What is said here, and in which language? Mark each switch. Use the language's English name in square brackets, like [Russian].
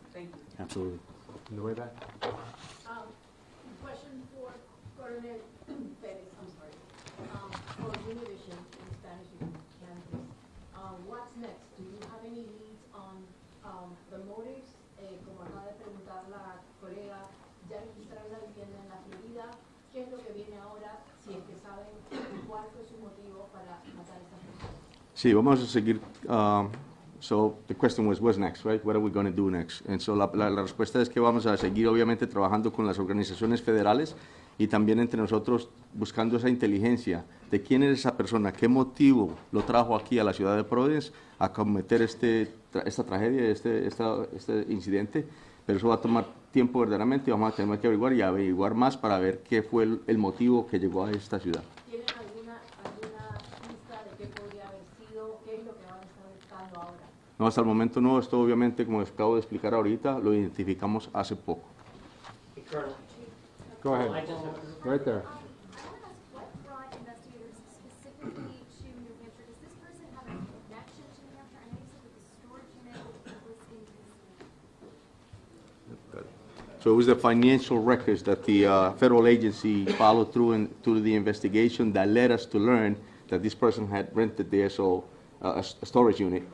[English] Thank you. Absolutely. In the way back. Question for Coronel Perez, I'm sorry. For Univision, in Spanish, you can please. What's next? Do you have any leads on the motives? [Spanish] Como acaba de preguntar la colega, ya registraron la vivienda en la Florida. ¿Qué es lo que viene ahora? Si es que saben cuál fue su motivo para matar a esta persona. Sí, vamos a seguir. [English] So the question was, what's next, right? What are we going to do next? And so [Spanish] la respuesta es que vamos a seguir obviamente trabajando con las organizaciones federales y también entre nosotros buscando esa inteligencia de quién es esa persona, qué motivo lo trajo aquí a la ciudad de Providence a cometer esta tragedia, este incidente. Pero eso va a tomar tiempo verdaderamente y vamos a tener que averiguar más para ver qué fue el motivo que llegó a esta ciudad. ¿Tienen alguna pista de qué podría haber sido? ¿Qué es lo que van a estar buscando ahora? No, hasta el momento no. Esto obviamente, como les acabo de explicar ahorita, lo identificamos hace poco. [English] Go ahead. Right there. What brought investigators specifically to New Hampshire? Does this person have a connection to New Hampshire? I know you said that the storage unit was in Pennsylvania. So it was the financial records that the federal agency followed through the investigation that led us to learn that this person had rented there, a storage unit.